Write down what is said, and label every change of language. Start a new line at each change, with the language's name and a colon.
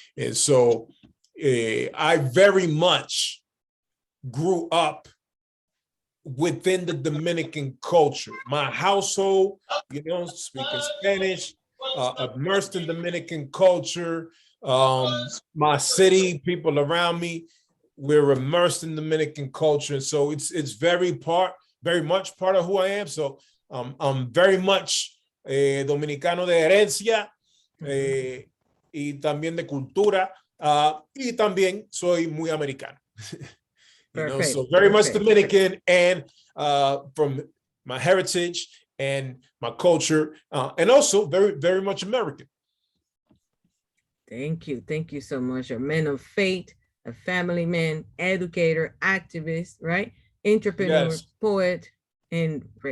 English: And so I very much grew up within the Dominican culture. My household, speaking Spanish, immersed in Dominican culture. My city, people around me, we're immersed in Dominican culture. And so it's very much part of who I am. So I'm very much
Spanish: dominicano de herencia y también de cultura, y también soy muy americano.
English: So very much Dominican, and from my heritage and my culture, and also very, very much American. Thank you. Thank you so much. A man of faith, a family man, educator, activist, right? Entrepreneur, poet, and